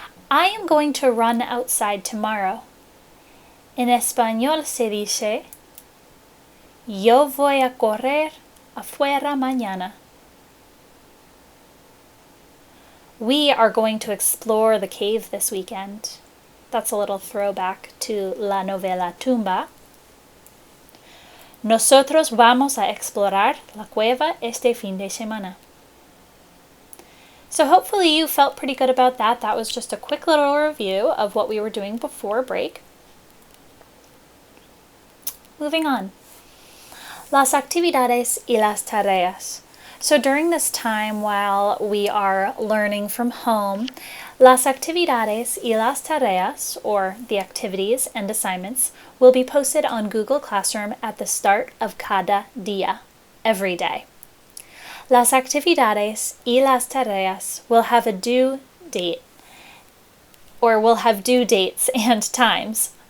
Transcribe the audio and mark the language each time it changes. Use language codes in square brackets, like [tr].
[en] I am going to run outside tomorrow. [es] En español se dice, yo voy a correr afuera mañana. [en] We are going to explore the cave this weekend. That's a little throwback to la novela Tumba. [es] Nosotros vamos a explorar la cueva este fin de semana. [en] So hopefully you felt pretty good about that. That was just a quick little review of what we were doing before break. Moving on. [es] Las actividades y las tareas. [en] So during this time while we are learning from home, [es] las actividades y las tareas, [en] or the activities and assignments, will be posted on Google Classroom at the start of [es] cada día, [en] every day. [es] Las actividades y las tareas [en] will have a due date, or will have due dates and times.